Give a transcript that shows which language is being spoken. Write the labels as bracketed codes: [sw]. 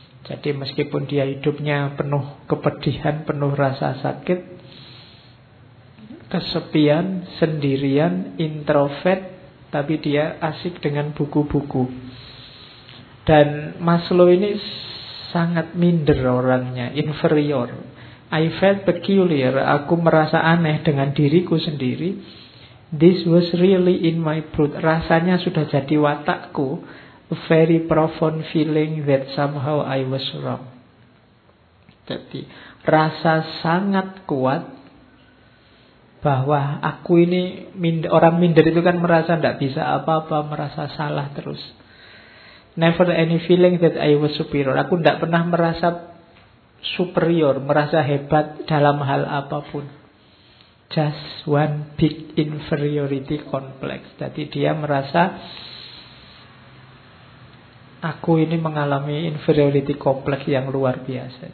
[id] Jadi meskipun dia hidupnya penuh kepedihan, penuh rasa sakit, kesepian, sendirian, introvert, tapi dia asik dengan buku-buku. Dan Maslow ini sangat minder orangnya, inferior. [en] I felt peculiar, [id] aku merasa aneh dengan diriku sendiri. [en] This was really in my blood. [id] Rasanya sudah jadi watakku. [en] A very profound feeling that somehow I was wrong. [id] Jadi, rasa sangat kuat bahwa aku ini minder. Orang minder itu kan merasa tidak bisa apa-apa, merasa salah terus. [en] Never any feeling that I was superior. [id] Aku tidak pernah merasa superior, merasa hebat dalam hal apapun. [en] just one big inferiority complex. [id] Jadi dia merasa aku ini mengalami inferiority complex yang luar biasa.